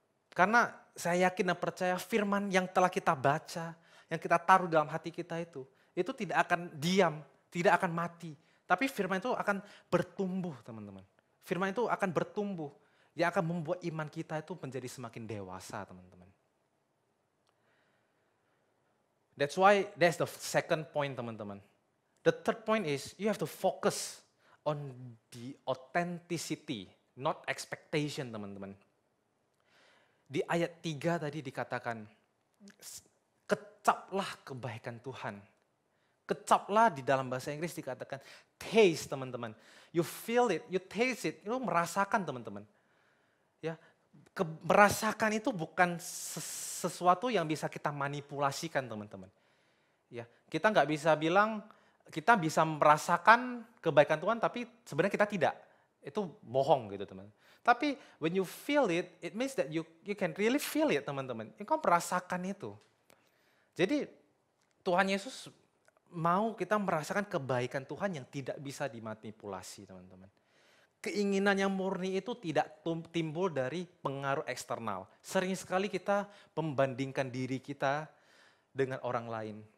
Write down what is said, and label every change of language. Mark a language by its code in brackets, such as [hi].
[id] Karena saya yakin dan percaya firman yang telah kita baca, yang kita taruh dalam hati kita itu tidak akan diam, tidak akan mati. Tapi firman itu akan bertumbuh, teman-teman. Firman itu akan bertumbuh, yang akan membuat iman kita itu menjadi semakin dewasa, teman-teman. [en] That's why that's the second point, [id] teman-teman. [en] The third point is you have to focus on the authenticity, not expectation, teman-teman. [id] Di ayat 3 tadi dikatakan, kecaplah kebaikan Tuhan. Kecaplah di dalam bahasa Inggris dikatakan taste, teman-teman. [en] You feel it, you taste it, you [id] merasakan, teman-teman. Ya, merasakan itu bukan sesuatu yang bisa kita manipulasikan, teman-teman. Ya, kita nggak bisa bilang kita bisa merasakan kebaikan Tuhan, tapi sebenarnya kita tidak. Itu bohong gitu, teman. Tapi [en] when you feel it, it means that you can really feel it, [id] teman-teman. Engkau merasakan itu. Jadi Tuhan Yesus mau kita merasakan kebaikan Tuhan yang tidak bisa dimanipulasi, teman-teman. Keinginan yang murni itu tidak timbul dari pengaruh eksternal. Sering sekali kita membandingkan diri kita dengan orang lain.